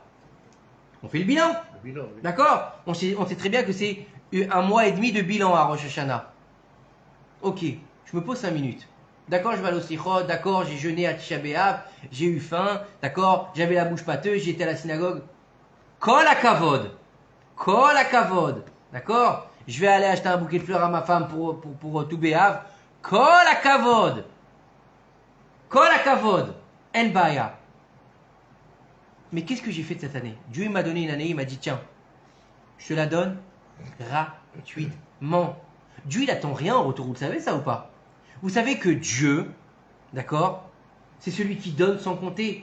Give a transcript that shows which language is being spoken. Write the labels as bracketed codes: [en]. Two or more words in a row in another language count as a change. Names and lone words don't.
[fr] On fait le bilan. Le bilan, oui. D'accord? On sait très bien que c'est un mois et demi de bilan à Rosh Hashanah. Ok, je me pose 5 minutes. D'accord, je vais aller au Sichot, d'accord, j'ai jeûné à Tisha B'Av, j'ai eu faim, d'accord, j'avais la bouche pâteuse, j'étais à la synagogue. [he] כל הכבוד, [fr] d'accord? Je vais aller acheter un bouquet de fleurs à ma femme pour tout B'Av. [he] כל הכבוד, אין בעיה. [fr] Mais qu'est-ce que j'ai fait de cette année? Dieu il m'a donné une année, il m'a dit tiens, je te la donne gratuitement. Dieu il attend rien en retour, vous le savez ça ou pas? Vous savez que Dieu, d'accord, c'est celui qui donne sans compter.